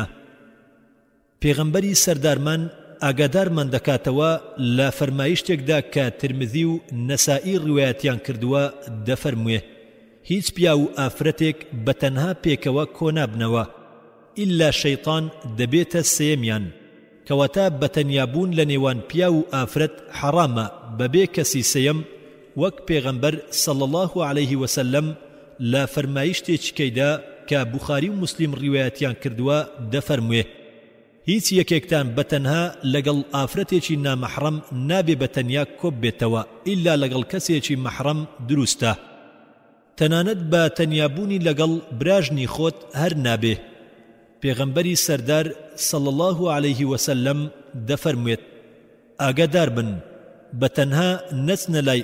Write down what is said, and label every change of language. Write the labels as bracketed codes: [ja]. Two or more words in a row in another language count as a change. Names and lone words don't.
[ckb] پێغەمبەری سەردارمان ئاگادارمان دەکاتەوە لە فەرمایشتێکدا کە ترمذی و نەسائی ڕیوایەتیان کردووە دەفەرموێ هیچ پیا و ئافرەتێک بە تەنها پێکەوە کۆنابنەوە ئیلا شەیطان دەبێتە سێمیان کەواتە بەتەنیابوون لە نێوان پیا و ئافرەت حەرامە بەبێ کەسی سێم وەک پێغەمبەر [ar] صلی الله عليه وسلم [ckb] لا فەرمایشتێکیکەیدا کە بوخاری و مسلیم ڕیوایەتیان کردووە دەفەرموێ هیچ یەکێکتان بەتەنها لەگەڵ ئافرەتێکی نامەحرەم نابێ بەتەنیا کۆب بێتەوە ئیلا لەگەڵ کەسێکی مەحرەم دروستە تەنانەت بە تەنیابوونی لەگەڵ براژنی خۆت هەر نابێ پێغەمبەری سەردار [ar] صلی الله عليه وسلم [ckb] دەفەرموێت ئاگادار بن بەتەنها نەچنە لای